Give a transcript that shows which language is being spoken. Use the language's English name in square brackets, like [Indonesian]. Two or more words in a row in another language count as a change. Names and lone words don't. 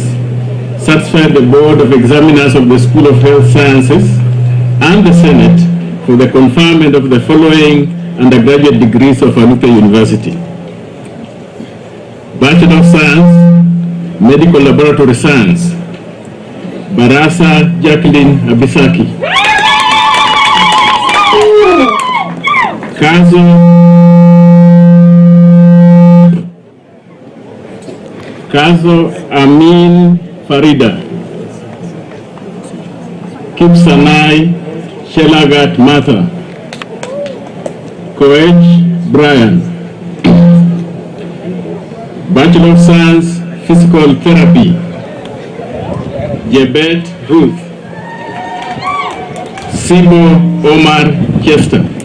[English] satisfied the Board of Examiners of the School of Health Sciences and the Senate for the conferment of the following undergraduate degrees of Alupe University: Bachelor of Science, Medical Laboratory Science, Barasa Jacqueline Abisaki. Kazo Amin Farida, Kipsanai Shelagat Martha, Koech Brian. Bachelor of Science, Physical Therapy, Jebet Ruth, Sibo Omar Chester.